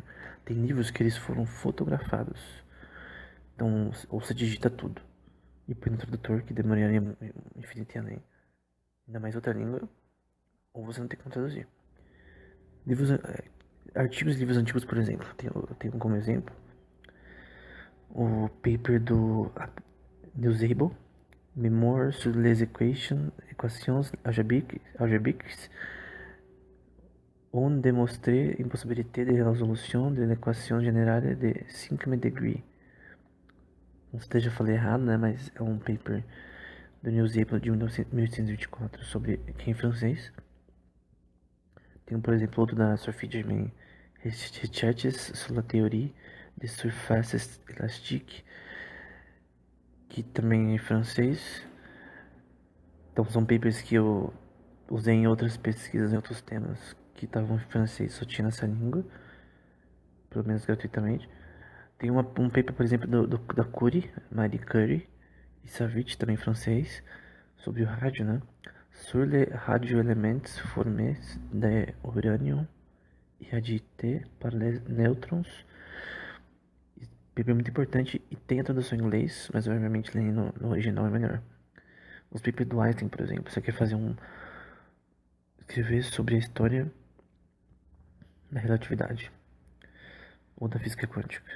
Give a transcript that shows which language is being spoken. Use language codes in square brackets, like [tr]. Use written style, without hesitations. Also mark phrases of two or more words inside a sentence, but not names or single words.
[pt] Tem livros que eles foram fotografados. Então, ou você digita tudo e põe no tradutor, que demoraria infinito além. Ainda mais outra língua, ou você não tem como traduzir. Artigos de livros antigos, por exemplo, eu tenho como exemplo o paper do Newsable, Mémoire sur les équations algébriques, on démontré impossibilité de résolution de l'équation générale de 5 degrés. Não sei se eu falei errado, né, mas é um paper do Newsable de 1824 que é em francês. Tem, por exemplo, outro da Sophie Germain, Recherches sur la théorie des surfaces élastiques, que também é em francês. Então são papers que eu usei em outras pesquisas, em outros temas que estavam em francês, só tinha nessa língua, pelo menos gratuitamente. Tem um paper, por exemplo, da Curie, Marie Curie, e Savit, também em francês, sobre o rádio, né? [fr] Sur les radioéléments formés de [pt] urânio e [fr] agités par les neutrons. [pt] Paper muito importante e tem a tradução em inglês, mas obviamente lendo no original é melhor. Os papers do Einstein, por exemplo, você quer escrever sobre a história da relatividade ou da física quântica.